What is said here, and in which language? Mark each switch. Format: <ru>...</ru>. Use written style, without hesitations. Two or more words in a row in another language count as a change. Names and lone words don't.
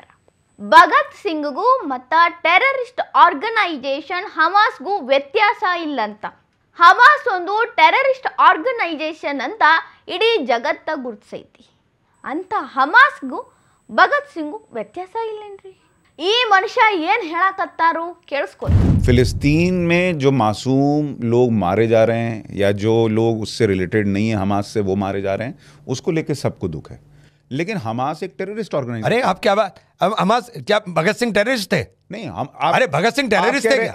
<kn>ಭಗತ್ ಸಿಂಗ್ಗೂ ಮತ್ತು</kn> <en>terrorist organisation</en> <kn>ಹಮಾಸ್ಗೂ ವ್ಯತ್ಯಾಸ ಇಲ್ಲಂತ. ಹಮಾಸ್ ಒಂದು</kn> <en>terrorist organisation</en> <kn>ಅಂತ ಇಡೀ ಜಗತ್ತ ಗುರುತಿಸೈತಿ. ಅಂತ ಹಮಾಸ್ಗೂ ಭಗತ್ ಸಿಂಗೂ ವ್ಯತ್ಯಾಸ ಇಲ್ಲೇನ್ರಿ? ಈ ಮನುಷ್ಯ ಏನು ಹೇಳಕತ್ತಾರು ಕೇಳಿಸ್ಕೊಳ್ಳಿ.</kn> <hi>फिलिस्तीन में जो मासूम लोग मारे जा रहे हैं या जो लोग उससे रिलेटेड नहीं है, हमास से, वो मारे जा रहे हैं, उसको लेके सबको दुख है. लेकिन हमास एक</hi> <en>terrorist organisation.</en> <hi>अरे आप क्या बात, अब हमास क्या भगत सिंह टेररिस्ट थे? नहीं, अरे भगत सिंह टेररिस्ट थे?</hi>